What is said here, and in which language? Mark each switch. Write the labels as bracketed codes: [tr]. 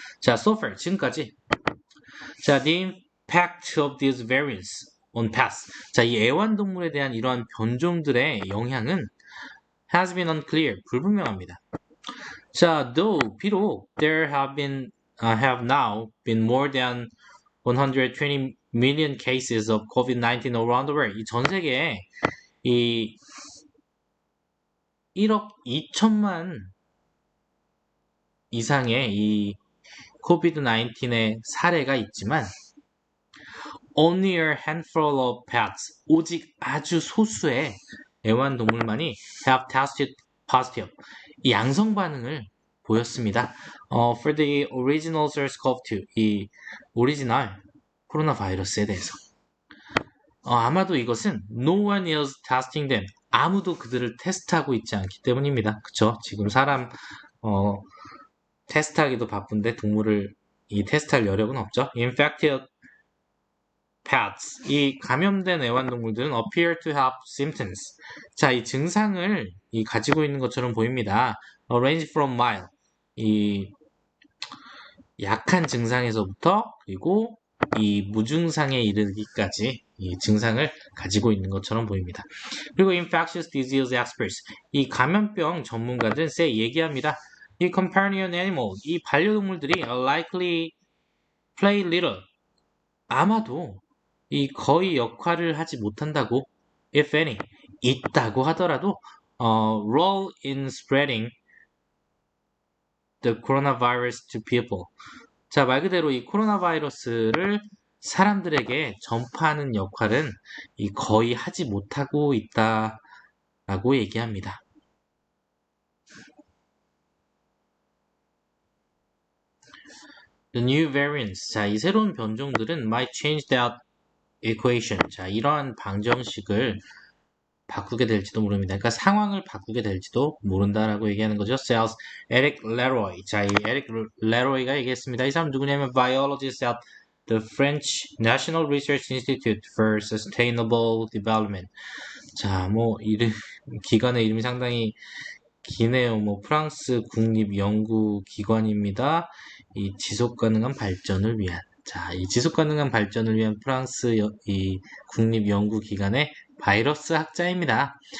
[en] 자, so far [ko] 지금까지 [en] 자, the impact of these variants on pets. [ko] 자, 이 애완동물에 대한 이러한 변종들의 영향은 [en] has been unclear. [ko] 불분명합니다. [en] 자, though [ko] 비록 [en] there have now been more than 120 million cases of COVID-19 around the world. [ko] 이 전 세계에 이 1억 2천만 이상의 이 COVID-19의 사례가 있지만 [en] only a handful of pets, [ko] 오직 아주 소수의 애완동물만이 [en] have tested positive, [ko] 이 양성 반응을 보였습니다. [en] For the original SARS-CoV-2, [ko] 이 오리지널 코로나 바이러스에 대해서. 아마도 이것은 [en] no one is testing them, [ko] 아무도 그들을 테스트하고 있지 않기 때문입니다. 그쵸? 지금 사람 테스트하기도 바쁜데 동물을 이 테스트할 여력은 없죠. [en] Infected pets, [ko] 이 감염된 애완동물들은 [en] appear to have symptoms. [ko] 자, 이 증상을 가지고 있는 것처럼 보입니다. [en] Range from mild, [ko] 이 약한 증상에서부터 그리고 이 무증상에 이르기까지 이 증상을 가지고 있는 것처럼 보입니다. 그리고 [en] infectious disease experts, [ko] 이 감염병 전문가들은 얘기합니다. [en] 이 companion animal, [ko] 이 반려동물들이 [en] likely play little, [ko] 아마도 이 거의 역할을 하지 못한다고, [en] if any, [ko] 있다고 하더라도 [en] role in spreading the coronavirus to people. [ko] 자, 말 그대로 이 코로나 바이러스를 사람들에게 전파하는 역할은 거의 하지 못하고 있다라고 얘기합니다. [en] The new variants. [ko] 자, 이 새로운 변종들은 [en] might change that equation. [ko] 자, 이러한 방정식을 바꾸게 될지도 모릅니다. 그러니까 상황을 바꾸게 될지도 모른다라고 얘기하는 거죠. [en] Says Eric Leroy. [ko] 자, 이 에릭 레로이가 얘기했습니다. 이 사람 누구냐면 [en] biologist at the French National Research Institute for Sustainable Development. [ko] 자, 뭐 기관의 이름이 상당히 기네요. 뭐 프랑스 국립 연구 기관입니다. 이 지속 가능한 발전을 위한. 자, 이 지속 가능한 발전을 위한 프랑스 이 국립 연구 기관의 바이러스 학자입니다.